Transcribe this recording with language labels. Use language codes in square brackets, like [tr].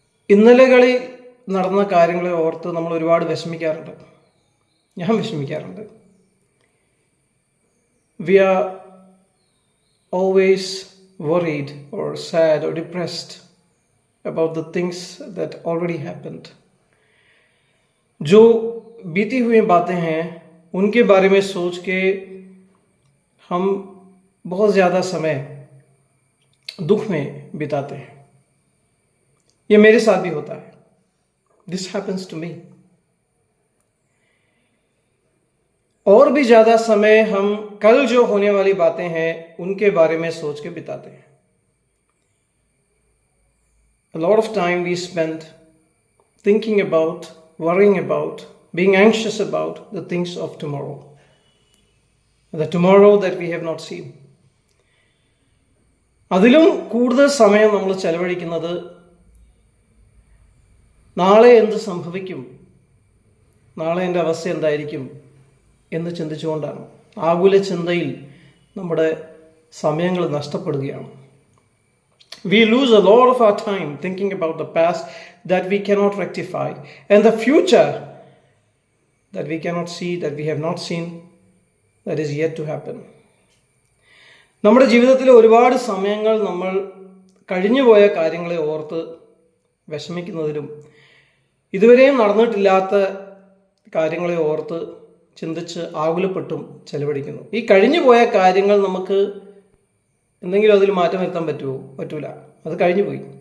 [ml] ഇന്നലകളിൽ നടന്ന കാര്യങ്ങളെ ഓർത്ത് നമ്മൾ ഒരുപാട് വിഷമിക്കാറുണ്ട്. ഞാൻ വിഷമിക്കാറുണ്ട്. [en] We are always worried or sad or depressed about the things that already happened. [hi] जो बीती हुई बातें हैं उनके बारे में सोच के हम बहुत ज़्यादा समय दुख में बिताते हैं. ये मेरे साथ भी होता है. [en] This happens to me. [hi] और भी ज़्यादा समय हम कल जो होने वाली बातें हैं उनके बारे में सोच के बिताते हैं. [en] A lot of time we spend thinking about, worrying about, being anxious about the things of tomorrow. The tomorrow that we have not seen. [ml] അതിലും കൂടുതൽ സമയം നമ്മൾ ചെലവഴിക്കുന്നത് നാളെ എന്ത് സംഭവിക്കും, നാളെ എൻ്റെ അവസ്ഥ എന്തായിരിക്കും എന്ന് ചിന്തിച്ചുകൊണ്ടാണ്. ആകുല ചിന്തയിൽ നമ്മുടെ സമയങ്ങൾ നഷ്ടപ്പെടുകയാണ്. We lose a lot of our time thinking about the past that we cannot rectify and the future that we cannot see, that we have not seen, that is yet to happen. നമ്മുടെ ജീവിതത്തിലെ ഒരുപാട് സമയങ്ങൾ നമ്മൾ കഴിഞ്ഞുപോയ കാര്യങ്ങളെ ഓർത്ത് വിഷമിക്കുന്നതിലും ഇതുവരെയും നടന്നിട്ടില്ലാത്ത കാര്യങ്ങളെ ഓർത്ത് ചിന്തിച്ച് ആകുലപ്പെട്ടും ചെലവഴിക്കുന്നു. ഈ കഴിഞ്ഞു പോയ കാര്യങ്ങൾ നമുക്ക് എന്തെങ്കിലും അതിൽ മാറ്റം വരുത്താൻ പറ്റൂല. അത് കഴിഞ്ഞു പോയി.